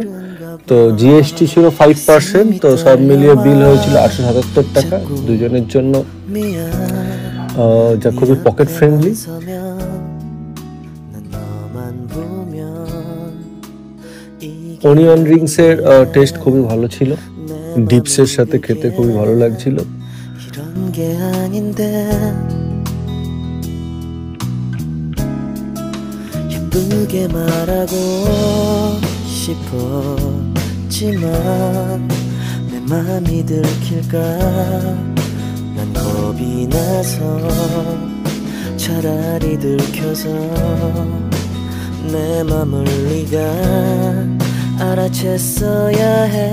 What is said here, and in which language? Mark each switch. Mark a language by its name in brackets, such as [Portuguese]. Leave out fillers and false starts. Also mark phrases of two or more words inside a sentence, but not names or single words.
[Bangla] তো জিএসটি ছিল 5%, তো সব মিলিয়ে বিল হয়েছিল 877 টাকা দুজনের জন্য, যা খুবই [English] pocket friendly. [Bangla] অনিয়ন রিংসের টেস্ট খুবই ভালো ছিল, ডিপসের সাথে খেতে খুবই ভালো লাগছিল। [Korean] 이런 게 아닌데 예쁘게 말하고 싶었지만 내 맘이 들킬까 난 겁이 나서 차라리 들켜서 내 맘을 네가 알아챘어야 해.